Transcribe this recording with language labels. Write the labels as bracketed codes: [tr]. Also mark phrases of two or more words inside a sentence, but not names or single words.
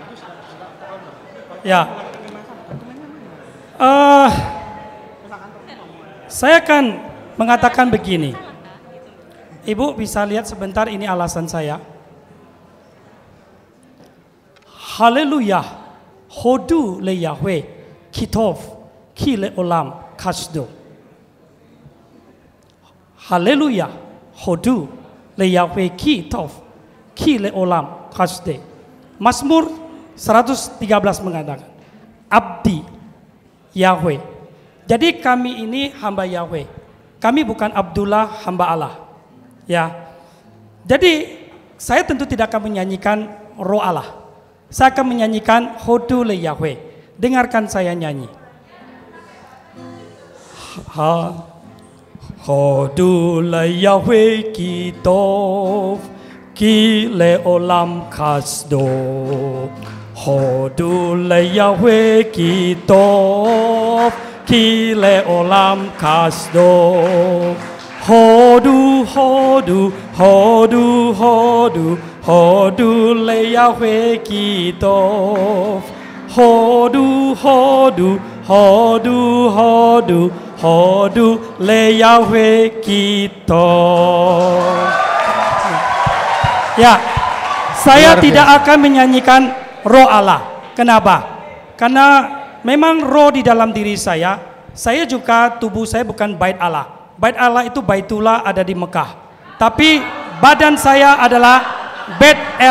[id] Ya. Saya akan mengatakan begini. Ibu bisa lihat sebentar, ini alasan saya. Haleluya. [he] הודו ליהוה כי טוב. כי לעולם חסדו הללויה. הודו ליהוה כי טוב כי לעולם חסדו. [id] Mazmur 113 mengatakan, abdi Yahweh. Jadi kami ini hamba Yahweh. Kami bukan Abdullah, hamba Allah. Ya. Jadi saya tentu tidak akan menyanyikan roh Allah. Saya akan menyanyikan [he] הודו ליהוה. [id] Dengarkan saya nyanyi. [he] הודו ליהוה כי טוב. כי לעולם חסדו הודו ליהוה כי טוב. כי לעולם חסדו הודו הודו הודו הודו. הודו ליהוה כי טוב. הודו הודו הודו הודו. הודו ליהוה כי טוב. [id] Ya, saya tidak akan menyanyikan roh Allah. Kenapa? Karena memang roh di dalam diri saya juga tubuh saya bukan bait Allah. Bait Allah itu Baitullah ada di Mekah. Tapi badan saya adalah Bet El.